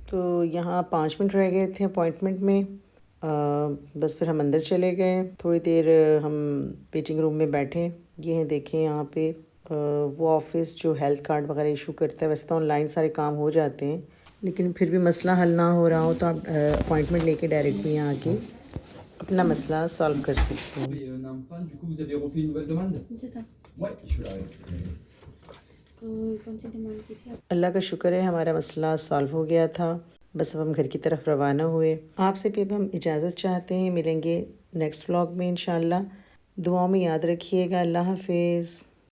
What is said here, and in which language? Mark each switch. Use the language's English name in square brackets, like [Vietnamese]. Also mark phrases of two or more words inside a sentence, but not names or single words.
[Urdu] تو یہاں 5 منٹ رہ گئے تھے اپوائنٹمنٹ میں۔ بس پھر ہم اندر چلے گئے، تھوڑی دیر ہم [English] waiting room [Urdu] میں بیٹھے. یہ ہیں، دیکھیں یہاں پہ وہ آفس جو [English] health card [Urdu] وغیرہ ایشو کرتا ہے. ویسے تو آن لائن سارے کام ہو جاتے ہیں، لیکن پھر بھی مسئلہ حل نہ ہو رہا ہو تو آپ اپوائنٹمنٹ لیکے ڈائریکٹ بھی یہاں آکے اپنا مسئلہ سالو کر سکتے ہیں. [French] Du coup, vous avez refait une nouvelle demande? C'est ça. Ouais, je vais la récupérer. [Urdu] کون سی ڈیمانڈ کی تھی? اللہ کا شکر ہے، ہمارا مسئلہ سالو ہو گیا تھا۔ بس اب ہم گھر کی طرف روانہ ہوئے. آپ سے بھی اب ہم اجازت چاہتے ہیں، ملیں گے [English] next vlog [Urdu] میں ان شاء اللہ. دعاؤں میں یاد رکھیے گا۔ اللہ حافظ.